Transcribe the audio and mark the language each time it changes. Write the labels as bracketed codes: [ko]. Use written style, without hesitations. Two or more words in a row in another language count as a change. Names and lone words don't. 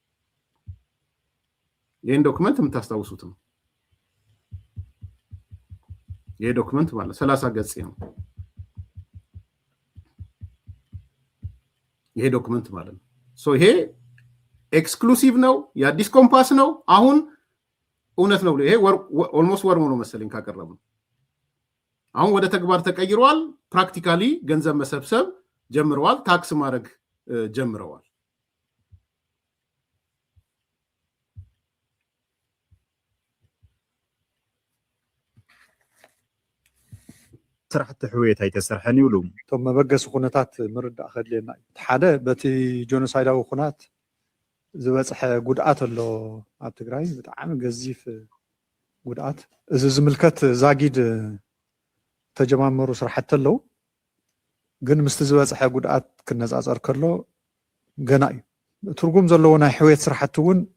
[am] ይሄን ዶክመንት የምታስታውሱት ነው። ይሄ ዶክመንት ማለት 30 ገጽ ነው። ይሄ ዶክመንት ማለት ነው። ይሄ ኤክስክሉሲቭ ነው፣ የአዲስ ኮምፓስ ነው። አሁን እውነት ነው። ይሄ ኦልሞስት ወር ነው መሰለኝ ካቀረብነው። አሁን ወደ ተግባር ተቀይሯል። ፕራክቲካሊ ገንዘብ መሰብሰብ ጀምረዋል። ታክስ ማድረግ ጀምረዋል። [ti] ስራሕቲ ሕውየት ኣይተሰርሐን ይብሉ እቶም መበገሲ ኩነታት ምርዳእ ከድልየና እዩ። ሓደ በቲ ጆኖሳይዳዊ ኩናት ዝበፅሐ ጉድኣት ኣሎ ኣብ ትግራይ ብጣዕሚ ገዚፍ ጉድኣት። እዚ ዝምልከት ዛጊድ ተጀማመሩ ስራሕቲ ኣለዉ፣ ግን ምስቲ ዝበፅሐ ጉድኣት ክነፃፀር ከሎ ገና እዩ። ትርጉም ዘለዎ ናይ ሕውየት ስራሕቲ እውን